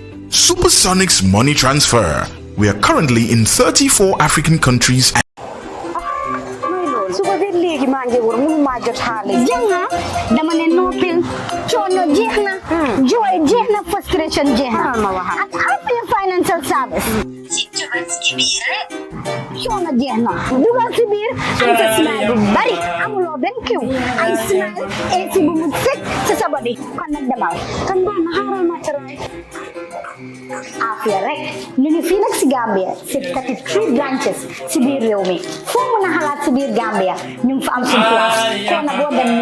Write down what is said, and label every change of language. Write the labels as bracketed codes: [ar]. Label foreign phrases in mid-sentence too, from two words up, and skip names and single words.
[en] Supersonic's money transfer. We are currently in 34 African countries. Frustration financial service. [wo] Coono jeexna dugal ci biir am sa smile bu bari amuloo benn kiw ay smile et ci bu mu sëkk ci sa body kon nag demal kan baax na xaaral ma tëral affaire rek ñu ngi fii nag ci Gambia ci 33 branches ci biir réew mi foo mën a xalaat ci biir Gambia ñu ngi fa am suñu place kon nag boo dem ñu